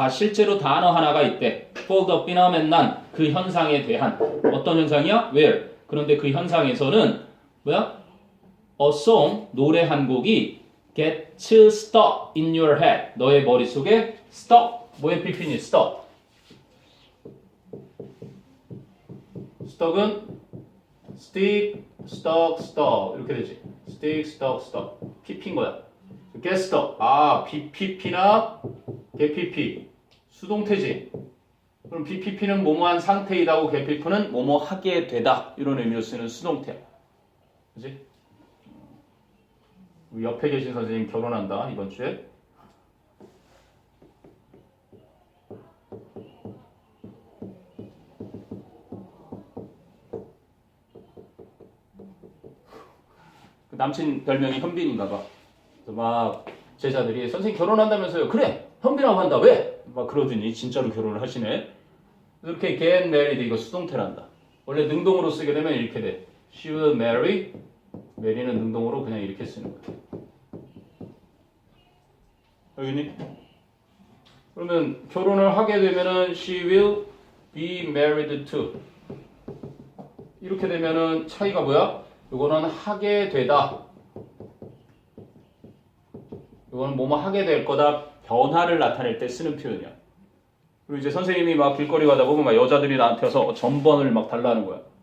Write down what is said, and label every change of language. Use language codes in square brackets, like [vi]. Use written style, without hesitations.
[ko] 실제로 단어 하나가 있대. [en] for the phenomenon. [ko] 그 현상에 대한. 어떤 현상이야? where. 그런데 그 현상에서는 뭐야? [en] a song, [ko] 노래 한 곡이 [en] gets stuck in your head. [ko] 너의 머릿속에 stuck. 뭐의 PP니? stuck. stuck은 stick, stuck 이렇게 되지. stick, stuck. PP인 거야. get stuck. BPP나 get PP. 수동태지. 그럼 BPP는 뭐뭐한 상태이다고 get PP는 뭐뭐 하게 되다. 이런 의미로 쓰는 수동태야. 그지? 우리 옆에 계신 선생님 결혼한다. 이번 주에. 그 남친 별명이 현빈인가 봐. 막 제자들이 선생님 결혼한다면서요. 그래 현빈하고 한다. 왜? 막 그러더니 진짜로 결혼을 하시네. 이렇게 get married 이거 수동태란다. 원래 능동으로 쓰게 되면 이렇게 돼. [en] She will marry. [ko] mary는 능동으로 그냥 이렇게 쓰는 거야. 여기니? 그러면 결혼을 하게 되면은 [en] she will be married to. [ko] 이렇게 되면은 차이가 뭐야? 이거는 하게 되다. 이거는 뭐뭐 하게 될 거다. 변화를 나타낼 때 쓰는 표현이야. 그리고 이제 선생님이 막 길거리 가다 보면 막 여자들이 나한테 와서 전번을 막 달라는 거야.